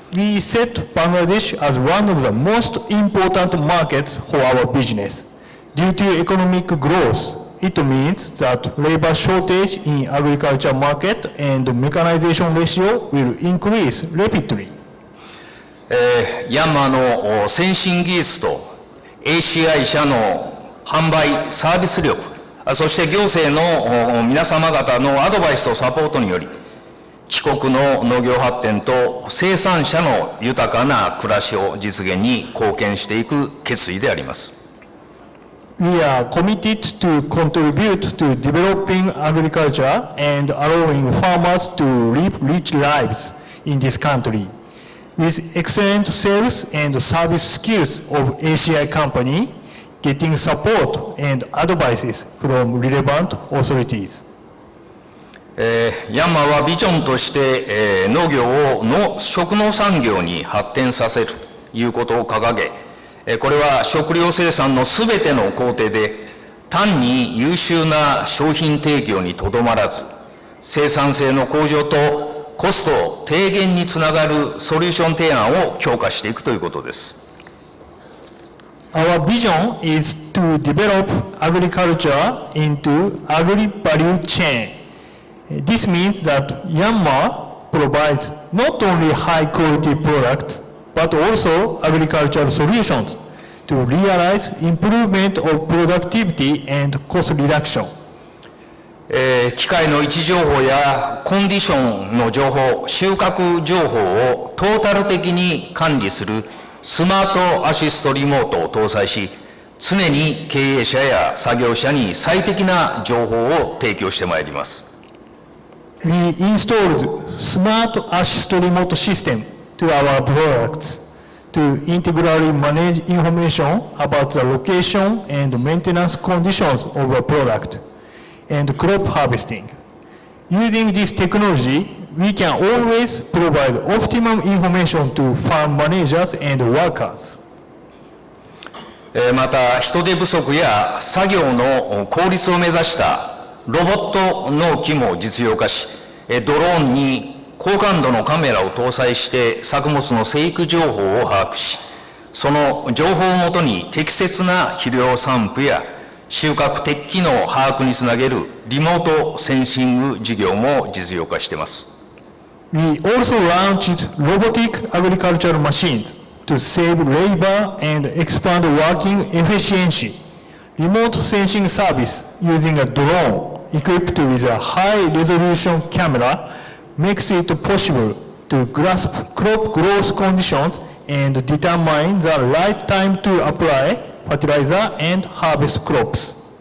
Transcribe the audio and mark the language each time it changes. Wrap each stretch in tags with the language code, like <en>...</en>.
<en>we set Bangladesh as one of the most important markets for our business. Due to economic growth, it means that labor shortage in agriculture market and mechanization ratio will increase rapidly.</en> <ja>ヤンマーの先進技術と ACI 社の販売サービス力、そして行政の皆様方のアドバイスとサポートにより、帰国の農業発展と生産者の豊かな暮らしを実現に貢献していく決意であります。</ja> <en>We are committed to contribute to developing agriculture and allowing farmers to live rich lives in this country. With excellent sales and service skills of ACI company, getting support and advices from relevant authorities.</en> <ja>ヤンマーはビジョンとして、農業を食農産業に発展させるということを掲げ、これは食料生産のすべての工程で単に優秀な商品提供にとどまらず、生産性の向上とコスト低減につながるソリューション提案を強化していくということです。</ja> <en>Our vision is to develop agriculture into agri-value chain. This means that YANMAR provides not only high-quality products, but also agricultural solutions to realize improvement of productivity and cost reduction.</en> <ja>機械の位置情報やコンディションの情報、収穫情報をトータル的に管理するスマートアシストリモートを搭載し、常に経営者や作業者に最適な情報を提供してまいります。</ja> <en>We installed smart assist remote system to our products to integrally manage information about the location and maintenance conditions of a product and crop harvesting. Using this technology, we can always provide optimum information to farm managers and workers.</en> <ja>また、人手不足や作業の効率を目指したロボット農機も実用化し、ドローンに高感度のカメラを搭載して作物の生育情報を把握し、その情報をもとに適切な肥料散布や収穫適期の把握につなげるリモートセンシング事業も実用化しています。</ja> <en>We also launched robotic agricultural machines to save labor and expand working efficiency. Remote sensing service using a drone equipped with a high-resolution camera makes it possible to grasp crop growth conditions and determine the right time to apply fertilizer and harvest crops.</en>